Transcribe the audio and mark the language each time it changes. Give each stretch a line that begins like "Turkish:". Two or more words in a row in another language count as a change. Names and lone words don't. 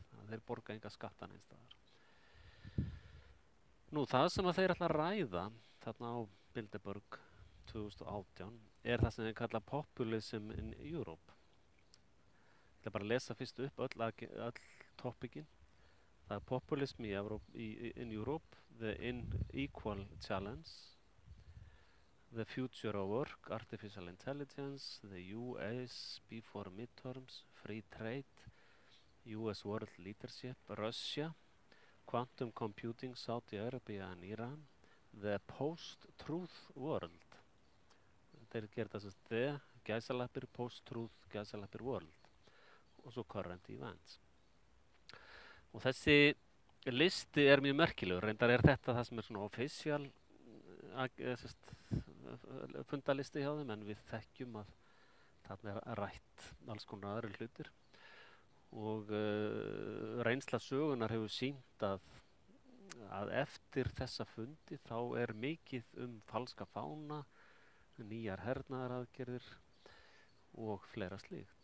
Icelandic: Þannig að þeir borga enga skatta neins staðar. Nú, það sem að þeir ætla að ræða þarna á Bilderberg 2018 er það sem þeir kalla
English: Populism in Europe.
Icelandic: Ég ætla bara að lesa fyrst upp öll topikinn. Það er
English: Populism in Europe, The Unequal Challenge, The Future of Work, Artificial Intelligence, the US before midterms, Free Trade, US World Leadership, Russia, Quantum Computing, Saudi Arabia and Iran, The Post-Truth World.
Icelandic: Þeir gera það sem
English: the post-truth world
Icelandic: og svo
English: current events.
Icelandic: Og þessi listi er mjög merkilegur, reyndar er þetta það sem er svona official fundalisti hjá þeim, en við þekkjum að þarna er rætt alls konar aðrir hlutir og reynsla sögunar hefur sýnt að eftir þessa fundi þá er mikið falska fána, nýjar hernaðaraðgerðir og fleira slíkt.